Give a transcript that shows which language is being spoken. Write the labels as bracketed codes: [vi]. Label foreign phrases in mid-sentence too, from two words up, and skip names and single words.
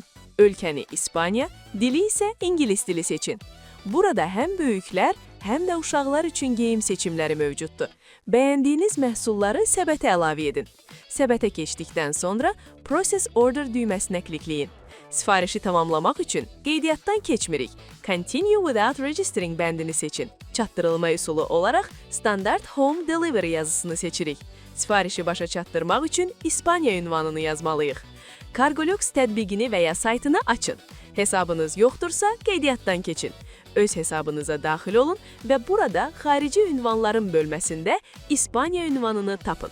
[az] Ölkəni İspaniya, dili isə İngilis dili seçin. Burada həm böyüklər, həm də uşaqlar üçün geyim seçimləri mövcuddur. Bəyəndiyiniz məhsulları səbətə əlavə edin. Səbətə keçdikdən sonra [en] Process Order [az] düyməsinə klikləyin. Sifarişi tamamlamaq üçün qeydiyyatdan keçmirik. [en] Continue without registering [az] bəndini seçin. Çatdırılma üsulu olaraq [en] Standard Home Delivery [az] yazısını seçirik. Sifarişi başa çatdırmaq üçün İspaniya ünvanını yazmalıyıq. Cargolux tətbiqini və ya saytını açın. Hesabınız yoxdursa qeydiyyatdan keçin. Öz hesabınıza daxil olun və burada xarici ünvanların bölməsində İspaniya ünvanını tapın.